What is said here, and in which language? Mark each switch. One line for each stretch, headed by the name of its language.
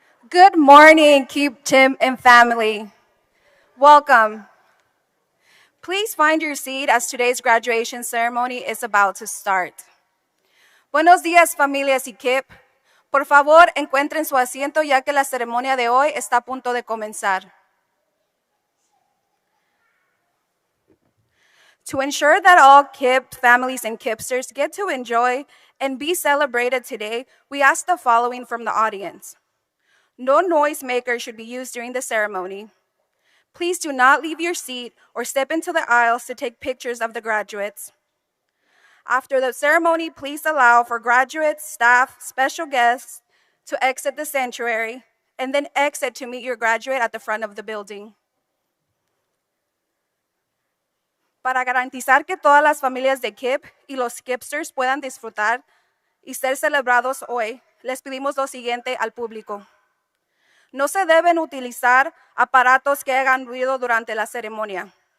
English: Good morning, KIPP, Tim, and family. Welcome. Please find your seat as today's graduation ceremony is about to start.
Spanish: Buenos días, familias y KIPP. Por favor, encuentren su asiento ya que la ceremonia de hoy está a punto de comenzar.
English: To ensure that all KIPP families and KIPPsters get to enjoy and be celebrated today, we ask the following from the audience. No noisemaker should be used during the ceremony. Please do not leave your seat or step into the aisles to take pictures of the graduates. After the ceremony, please allow for graduates, staff, special guests to exit the sanctuary and then exit to meet your graduate at the front of the building.
Spanish: Para garantizar que todas las familias de KIPP y los KIPPsters puedan disfrutar y ser celebrados hoy, les pedimos lo siguiente al público. No se deben utilizar aparatos que hagan ruido durante la ceremonia.